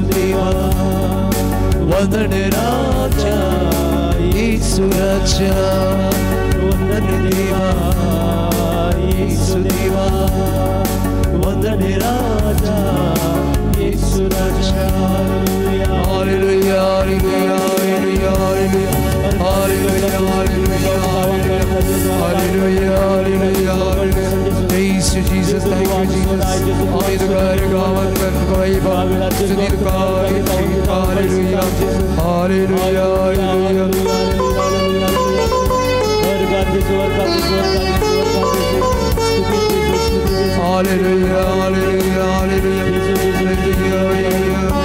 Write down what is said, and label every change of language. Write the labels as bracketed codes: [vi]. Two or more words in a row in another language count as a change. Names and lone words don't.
[kok] देवा वंदन राजा येसु राजा वंदन देवा येसु देवा वंदन राजा येसु राजा हालेलुया हालेलुया हालेलुया हालेलुया हालेलुया हालेलुया हालेलुया [en] Praise you Jesus, thank you Jesus. Hallelujah, hallelujah, hallelujah, hallelujah.